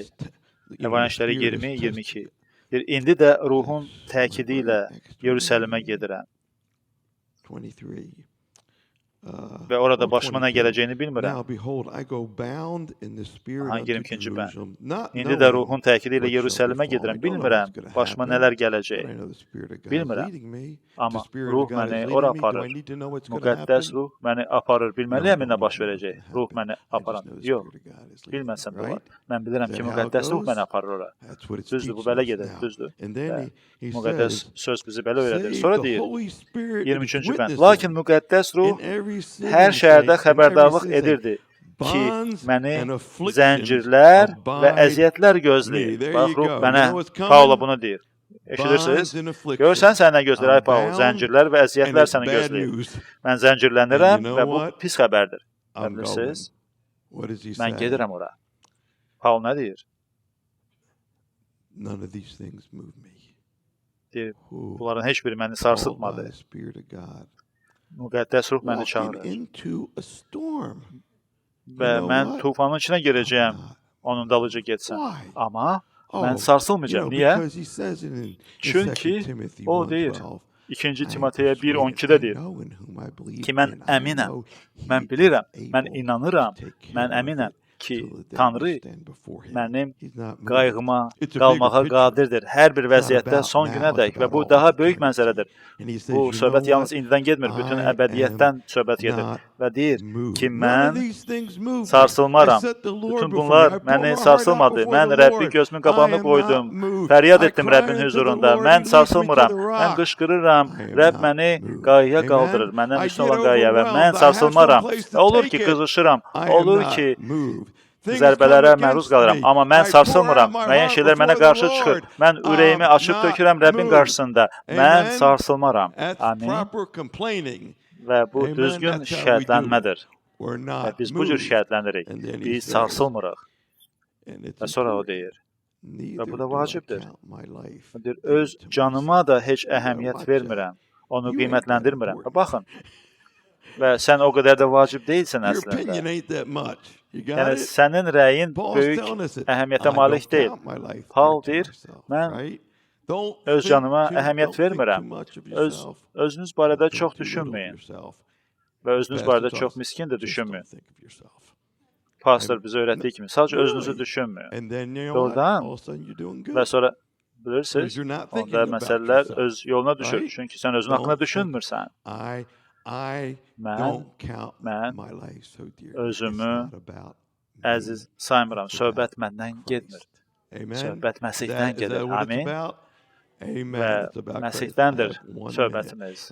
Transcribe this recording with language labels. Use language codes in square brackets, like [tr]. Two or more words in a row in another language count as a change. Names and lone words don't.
[en] says, the [az] Həvarənişləri [en] Spirit is 20-22. [az] Deyir, indi də ruhun təkidi ilə Yerusəlimə gedirəm. 23. Və orada [en] or [az] başıma nə 22. gələcəyini bilmirəm. [en] Now behold, I go bound in the Spirit [az] Hangi [en] unto [az] 22-ci bənd? [en] Jerusalem, not [az] İndi də [en] knowing [az] ruhun təkidi ilə [en] what shall [az] Yerusəlimə [en] befall. [az] gedirəm. [en] I don't know [az] Bilmirəm [en] what's gonna [az] başıma [en] happen, [az] nələr [en] but [az] gələcək. [en] I know the Spirit of God is [az] Bilmirəm. [en] leading me. [az] Amma [en] The Spirit [az] ruh [en] of God [az] məni [en] is [az] ora [en] leading me. Do I [az] aparır. [en] need to know what's going to [az] Müqəddəs [en] happen? [az] ruh məni aparır. Bilməliyəm nə baş verəcək. Ruh məni [en] I just [az] aparan. [en] know the [az] Yox, [en] Spirit of God is leading me, [az] bilməsəm də olar. [en] right? [az] Mən bilirəm [en] Is [az] ki, [en] that how it [az] müqəddəs ruh [en] goes? [az] məni aparır ora. [en] That's what it [az] Düzdür, bu [en] teaches [az] belə [en] us [az] gedir, [en] now. [az] düzdür. [en] And [az] Və [en] then he [az] müqəddəs [en] says, [az] söz bizi belə öyrədir. [en] save [az] Sonra [en] the [az] deyir, [en] Holy Spirit is [az] 23-cü bənd. [en] witnessing [az] Lakin müqəddəs ruh [en] in every city, [az] hər şəhərdə [en] saints, in every [az] xəbərdarlıq [en] city, [az] edirdi ki, [en] bonds [az] məni [en] and afflictions [az] zəncirlər və [en] abide [az] əziyyətlər [en] me. [az] gözləyir. [en] There [az] Bax, [en] you [az] ruh [en] go. [az] mənə, [en] You know what's coming? [az] Paula bunu deyir. Eşidirsiniz? [en] Bonds and afflictions. [az] Görürsən sən nə gözləyir, ay Paul? [en] I'm [az] Zəncirlər və [en] and [az] əziyyətlər [en] it's [az] səni [en] bad [az] gözləyir. [en] news. [az] Mən zəncirlənirəm [en] And you know [az] və bu [en] what? [az] pis xəbərdir. [en] I'm going. [az] Bilirsiniz? [en] What does he [az] Mən [en] say? [az] gedirəm ora. Paul nə deyir? [en] None of these things move me. [az] Deyir, [en] Who? [az] bunların heç biri məni [en] Called by [az] sarsıtmadı. [en] the Spirit of God. [az] Müqəddəs ruh məni [en] Walking [az] çağırır. [en] into a storm. [az] Və [en] You know [az] mən [en] what? [az] tufanın içinə girəcəyəm, [en] I'm not. [az] onun dalıca getsəm. [en] Why? [az] Amma [en] Oh, [az] mən sarsılmayacağam. Niyə? [en] because he says it in [az] Çünki 2 Timothy o deyir, 1:12. 2-ci [en] I am [az] Timoteyə [en] persuaded [az] 1:12-də deyir [en] I know in whom I believe, [az] ki, mən [en] and I [az] əminəm, [en] know he [az] mən [en] is [az] bilirəm, mən [en] able [az] inanıram, [en] to take [az] mən [en] care of [az] əminəm [en] it [az] ki, [en] till the day [az] Tanrı [en] we stand before him. [az] mənim [en] He's not moved. [az] qayğıma [en] It's a [az] qalmağa [en] bigger picture. [az] qadirdir. Hər bir [en] It's not [az] vəziyyətdə [en] about [az] son [en] now, [az] günədək [en] it's [az] və [en] about [az] bu [en] all [az] daha [en] of [az] böyük [en] eternity. [az] mənzərədir. [en] And he says, [az] Bu [en] you [az] söhbət [en] know [az] yalnız [en] what? [az] indidən getmir, bütün [en] I [az] əbədiyyətdən [en] am [az] söhbət gedir. [en] not [az] Və deyir [en] moved. [az] ki, [en] None of [az] mən [en] these things move me. [az] sarsılmaram. [en] I set the Lord [az] Bütün [en] before [az] bunlar [en] me. I pour [az] məni [en] my heart out [az] sarsılmadı. [en] before [az] Mən [en] the [az] Rəbbi [en] Lord. [az] gözümün [en] I [az] qabağına [en] am [az] qoydum. [en] not moved. [az] Fəryad [en] I [az] etdim [en] cry [az] Rəbbin [en] unto the [az] huzurunda. [en] Lord. [az] Mən [en] He leads me to [az] sarsılmıram. [en] the [az] Mən [en] rock. [az] qışqırıram. [en] I am [az] Rəbb [en] not [az] məni [en] moved. [az] qayaya [en] Amen. [az] qaldırır. Məndən [en] I [az] üstün [en] get [az] olan qayaya və mən [en] overwhelmed. I have [az] sarsılmaram. [en] some place to [az] Olur [en] take [az] ki, [en] it. [az] qızışıram. [en] I am [az] Olur [en] not [az] ki, [en] moved. Things [az] zərbələrə [en] come [az] məruz [en] against [az] qalıram. [en] me. [az] Amma mən [en] I pour [az] sarsılmıram. [en] out my [az] Müəyyən [en] heart [az] şeylər mənə [en] before the [az] qarşı çıxır. [en] Lord. [az] Mən ürəyimi [en] I'm [az] açıb [en] not [az] tökürəm Rəbbin [en] moved. [az] qarşısında. Mən [en] Amen. [az] sarsılmaram. [en] That's [az] Amin. [en] proper complaining. [az] Və bu [en] Amen. [az] düzgün [en] That's how we do it. [az] şikayətlənmədir. [en] We're [az] Və [en] not [az] biz bu cür [en] moved. [az] şikayətlənirik. [en] And then he [az] Biz [en] says, [az] sarsılmırıq. [en] and it's [az] Və sonra o [en] important. [az] deyir. [en] Neither [az] Və bu da [en] do I [az] vacibdir. [en] count my life [az] Deyir, [en] dear [az] öz [en] to [az] canıma da heç [en] myself. [az] əhəmiyyət [en] Watch [az] vermirəm. [en] out. [az] Onu [en] You ain't that [az] qiymətləndirmirəm. Və [en] important. [az] baxın. Və sən o qədər də vacib deyilsən [en] Your [az] əslində. [en] opinion ain't that much. You got [az] Yəni [en] it? [az] sənin rəyin Paul's böyük [en] telling us that [az] əhəmiyyətə [en] I [az] malik [en] don't [az] deyil. [en] count my life Paul dear to [az] deyir, [en] myself, [az] mən [en] right? Don't [az] öz [en] think [az] canıma [en] too- [az] əhəmiyyət [en] don't think too [az] vermirəm. [en] much of [az] Öz [en] yourself. [az] özünüz barədə [en] Think [az] çox [en] too little of [az] düşünməyin [en] yourself. [az] və özünüz Pastor barədə [en] taught [az] çox [en] us, [az] miskin də [en] just [az] düşünməyin. [en] don't think of yourself. [az] Pastor bizə öyrətdiyi kimi sadəcə özünüzü [en] Really? [az] düşünməyin. [en] And then you know what? [az] Doğrudan. [en] All of a sudden you're doing good. [az] Və sonra [en] Because [az] bilirsiniz, [en] you're not thinking [az] onda [en] about [az] məsələlər [en] yourself. [az] öz yoluna düşür. [en] Right? [az] Çünki sən özün [en] Don't [az] haqqında [en] think- [az] düşünmürsən. [en] I [az] Mən [en] don't count [az] mən [en] my life so dear. [az] özümü [en] It's not about [az] əziz [en] me. [az] saymıram. [en] It's [az] Söhbət [en] about [az] məndən [en] Christ. [az] getmir. [en] Amen. [az] Söhbət [en] Is [az] Məsihdən [en] that [az] gedir. [en] what it's [az] Amin. [en] about? Amen. [az] Və [en] It's about Christ. I [az] Məsihdəndir [en] have 1 minute. [az] söhbətimiz.